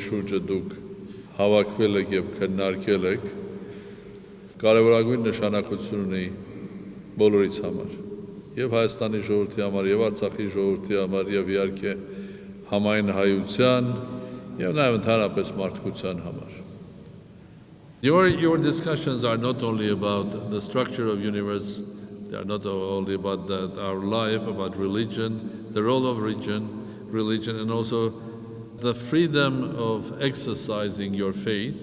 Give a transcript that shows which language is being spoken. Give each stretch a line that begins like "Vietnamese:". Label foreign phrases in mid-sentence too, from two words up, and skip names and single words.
Armenian: շուրջը դուք հավաքվել եք և քննարկել եք, կարևորագույն նշանակություն ունի բոլորիս համար, և Հայաստանի ժողովրդի համար, և Արցախի ժողովրդի համար, և իհարկե համայն հայության, և նաև ընդհանրապես մարդկության համար։
English: Your discussions are not only about the structure of universe, they are not only about our life, about religion, the role of religion, and also the freedom of exercising your faith.